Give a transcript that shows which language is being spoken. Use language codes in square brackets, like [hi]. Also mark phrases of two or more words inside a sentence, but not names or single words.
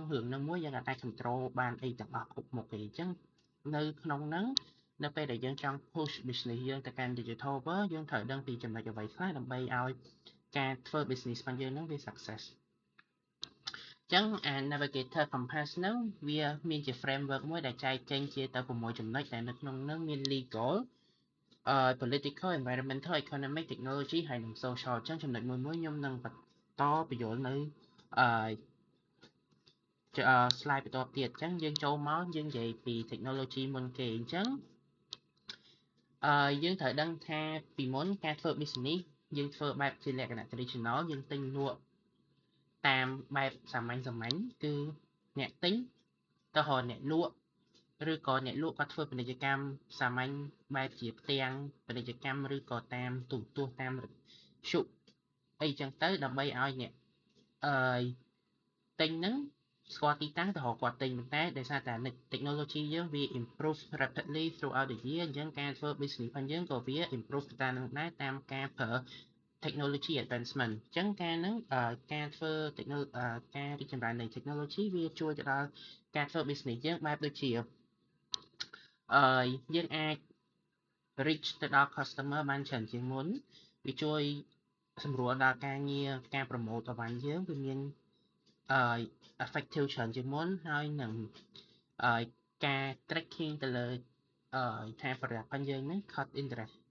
[km] រឿងហ្នឹងមួយយើងអាច control បានអីទាំងអស់គ្រប់មុខទេអញ្ចឹងនៅក្នុងហ្នឹងនៅពេលដែលយើងចង់ [en] push business [km] យើងទៅកាន់ [en] Digital World [km] យើងត្រូវដឹងពីចំណុចអ្វីខ្លះដើម្បីឲ្យការធ្វើ business របស់យើងហ្នឹងវា success អញ្ចឹងអា Navigator Compass ហ្នឹងវាមានជា framework មួយដែលចែកចេញជាទៅ6ចំណុចដែលនៅក្នុងហ្នឹងមាន [en] legal political environmental economic technology [km] ហើយនិង social អញ្ចឹងចំណុចមួយខ្ញុំនឹងបន្តបញ្យល់នៅ slide បន្តទៀតអញ្ចឹងយើងចូលមកយើងនិយាយពី technology មុនគេអញ្ចឹងយើងត្រូវដឹងថាពីមុនការធ្វើ business យើងធ្វើបែបជាលក្ខណៈ traditional យើងទិញលក់តាមបែបសាមញ្ញគឺអ្នកទិញទៅរកអ្នកលក់ឬក៏អ្នកលក់គាត់ធ្វើពាណិជ្ជកម្មសាមញ្ញបែបជាផ្ទាំងពាណិជ្ជកម្មឬក៏តាមទូរទស្សន៍តាមឈុអីចឹងទៅដើម្បីឲ្យអ្នក ទិញហ្នឹងស្គាល់ទីតាំងទៅរកគាត់ទិញប៉ុន្តែដោយសារតែ technology យើងវា [en] improve rapidly throughout the year [km] អញ្ចឹងការធ្វើ business របស់យើងក៏វា improve ទៅតាមនឹងដែរតាមការប្រើ [en] technology advancement [km] អញ្ចឹងការហ្នឹងការធ្វើ ការរីកចម្រើននៃ technology វាជួយទៅដល់ការធ្វើ business យើងបែបដូចជា យើងអាច reach ទៅដល់ customer បានច្រើនជាងមុនវាជួយសម្រួលដល់ការងារការ promote អីវ៉ាន់យើងវាមានeffective ច្រើនជាងមុនហើយនឹងការ tracking ទៅលើថា product របស់យើងហ្នឹង [en] cost interest